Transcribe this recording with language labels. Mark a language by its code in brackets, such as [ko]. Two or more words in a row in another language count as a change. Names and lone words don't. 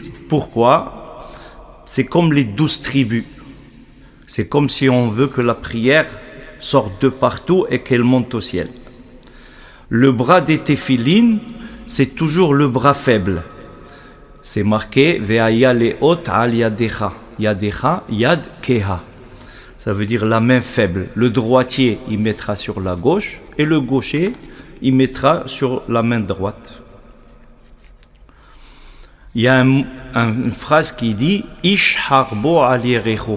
[fr] Pourquoi? C'est comme les 12 tribus. C'est comme si on veut que la prière sorte de partout et qu'elle monte au ciel. Le bras des téphilines, c'est toujours le bras faible. C'est marqué [he] והיה לאות על ידכה. ידכה, יד כהה. [fr] Ça veut dire la main faible. Le droitier, il mettra sur la gauche et le gaucher, il mettra sur la main droite. Il y a une phrase qui dit [he] איש חרבו על ירכו.